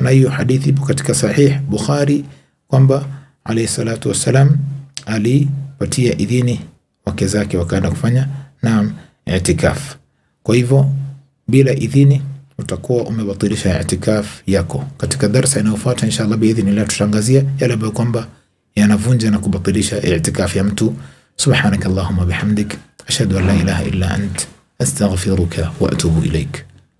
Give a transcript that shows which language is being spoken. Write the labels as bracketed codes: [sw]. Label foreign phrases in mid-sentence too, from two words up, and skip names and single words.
[sw] Na hiyo hadithi ipo katika sahih Bukhari kwamba [ar] عليه الصلاة والسلام [sw] alipatia idhini wake zake wakaenda kufanya naam i'tikaf. Kwa hivyo bila idhini utakuwa umebatilisha i'tikaf yako. Katika darasa inayofuata [ar] إن شاء الله بإذن الله [sw] tutangazia yale ambayo kwamba yanavunja na kubatilisha i'tikaf ya mtu. [ar] سبحانك اللهم بحمدك أشهد أن لا إله إلا أنت أستغفرك وأتوب إليك.